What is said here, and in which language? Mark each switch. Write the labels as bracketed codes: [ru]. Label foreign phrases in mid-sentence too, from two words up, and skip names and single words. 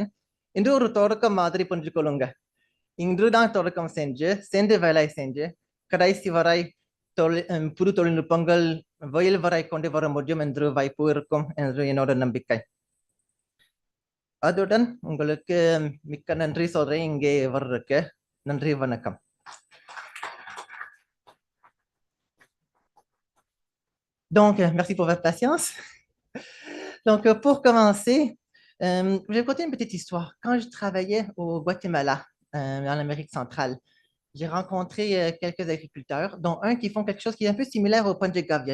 [ta] இன்று ஒரு தொடக்கம் மாதிரி புரிஞ்சு கொள்ளுங்க. இன்றுதான் தொடக்கம் சென்று வேலை செஞ்சு கடைசி வரை புது தொழில்நுட்பங்கள் வயல் வரை கொண்டு வர முடியும் என்று வாய்ப்பு இருக்கும் என்று என்னோட நம்பிக்கை. அதுடன் உங்களுக்கு மிக்க நன்றி சொல்றேன் இங்கே வர்றதுக்கு. நன்றி, வணக்கம். [fr] Donc, merci pour votre patience. Donc, pour commencer, je vais vous conter une petite histoire. Quand je travaillais au Guatemala, en Amérique centrale, j'ai rencontré quelques agriculteurs, dont un qui font quelque chose qui est un peu similaire au pain de gavia.